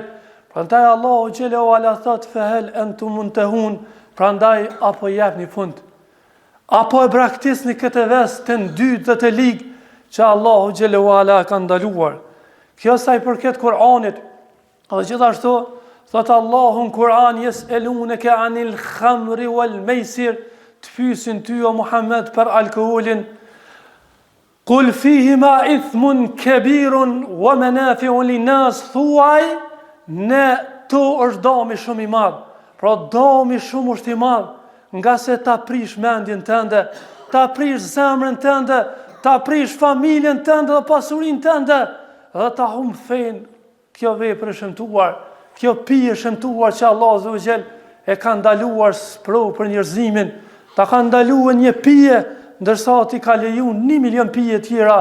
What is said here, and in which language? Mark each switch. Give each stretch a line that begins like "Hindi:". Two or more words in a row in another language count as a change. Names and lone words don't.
Albanian: Prandaj Allahu
Arabic: جل وعلا
Albanian: thot
Arabic: فهل أنتم منتهون,
Albanian: prandaj apo jepni fund, apo e braktisni këtë vest të ndytë dhe të ligë që Allahu
Arabic: جل وعلا
Albanian: ka ndaluar. Kjo sa i përket Kur'anit. Dhe gjithashtu thot Allahu në Kur'an
Arabic: يسألونك عن الخمر والميسر,
Albanian: të pyesin ty o Muhammed për alkoolin.
Arabic: قل فيهما إثم كبير ومنافع للناس,
Albanian: thuaj ne to është dëmi shumë i madh. Pra dëmi shumë është i madh, nga se ta prish mendjen tënde, ta prish zemrën tënde, ta prish familjen tënde dhe pasurinë tënde, dhe ta humb fen. Kjo vepër e shëmtuar, kjo pije e shëmtuar që Allah
Arabic: عز وجل
Albanian: e ka ndaluar sprovë për njerëzimin, ta ka ndaluar një pije ndërsa ti ka lejuar 1 milion pije tjera.